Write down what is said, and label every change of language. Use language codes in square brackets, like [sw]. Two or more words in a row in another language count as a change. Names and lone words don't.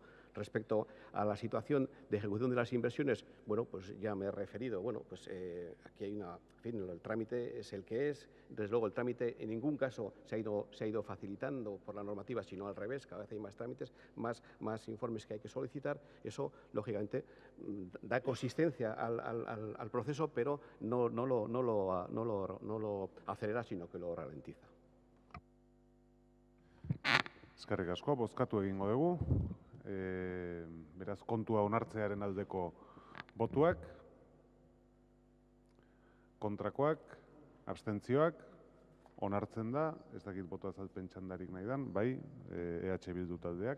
[es] Respecto a la situación de ejecución de las inversiones, bueno, pues ya me he referido, bueno, pues aquí hay en fin, el trámite es el que es, desde luego el trámite en ningún caso se ha ido facilitando por la normativa, sino al revés, cada vez hay más trámites, más informes que hay que solicitar, eso lógicamente da consistencia al proceso, pero no lo acelera, sino que lo ralentiza. [eu] Eskerrik asko, bozkatu egingo dugu. Beraz, kontua onartzearen aldeko botuak, kontrakoak, abstentzioak, onartzen da, ez dakit boto azalpen txandarik nahi dan, bai, EH Bildu taldeak.